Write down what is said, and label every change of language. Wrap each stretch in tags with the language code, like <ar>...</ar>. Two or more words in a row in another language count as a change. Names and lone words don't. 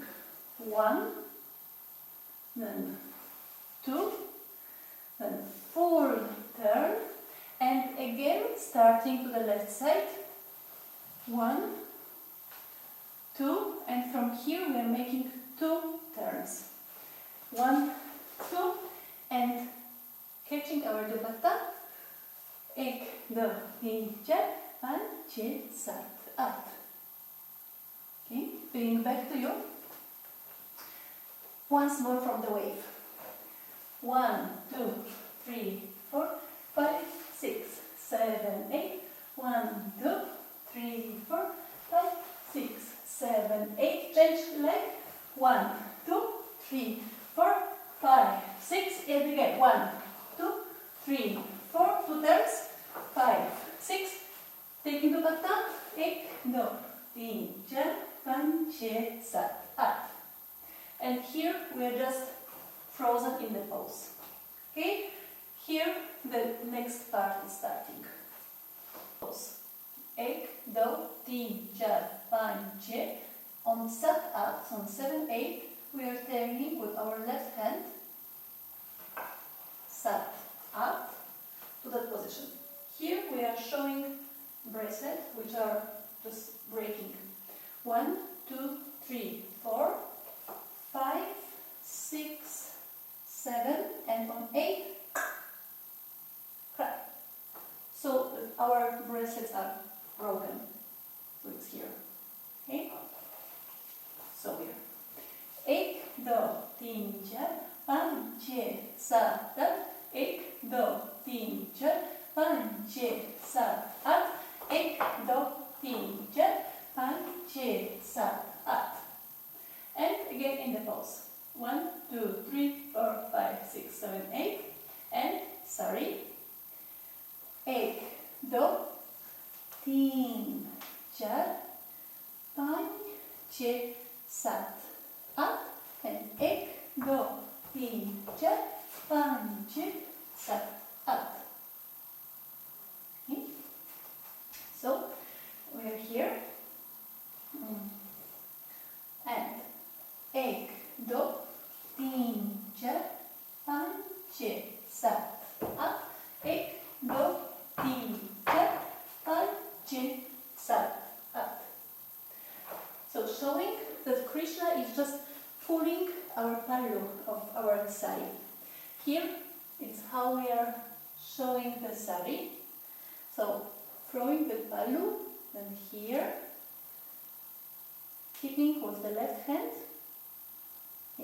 <en>1, then 2, then full turn, and again starting to the left side. 1, 2, and from here we are making 2 turns. 1, 2, and catching our dupatta.</en> <hi>एक, दो, तीन, चार, पाँच, सात, at.</hi> <en>Okay, bring back to you. Once more from the wave. 1, 2, 3, 4, 5, 6, 7, 8. 1, 2, 3, 4, 5, 6, 7, 8. Change leg. 1, 2, 3, 4, 5, 6. And again. 1, 2, 3, 4. 2 turns. 5, 6. Taking the patta.</en> <hi>एक, दो, तीन, चार, पाँच, सात, at.</hi> <en>And here we are just frozen in the pose. Okay? Here the next part is starting.</en> <hi>Pose. एक, दो, तीन, चार, पाँच.</hi> <en>On</en> <hi>सात, आठ,</hi> <en>on 7, 8, we are turning with our left hand.</en> <hi>सात, आठ,</hi> <en>to that position. Here we are showing bracelet, which are just breaking. 1, 2, 3, 4, 5, 6, 7, and on 8, crack. So our bracelets are broken. So it's here. Okay? So here.</en> <hi>एक, दो, तीन, चार, पाँच, सात, आठ. एक, दो, तीन, चार, पाँच, सात, आठ. एक, दो, तीन, चार, पाँच, सात, at.</hi> <en>And again in the pose. 1, 2, 3, 4, 5, 6, 7, 8. And sorry.</en> <hi>एक, दो, तीन, चार, पाँच, सात, at. And एक, दो, तीन, चार, पाँच, सात, at.</hi> <en>Okay. So we are here.</en> <hi>And एक, दो, तीन, चार, पाँच, सात, आठ. एक, दो, तीन, चार, पाँच, सात, at.</hi> <en>So showing that Krishna is just pulling our pallu of our sari. Here it's how we are showing the sari. So throwing the pallu, then here, keeping with the left hand, here.</en>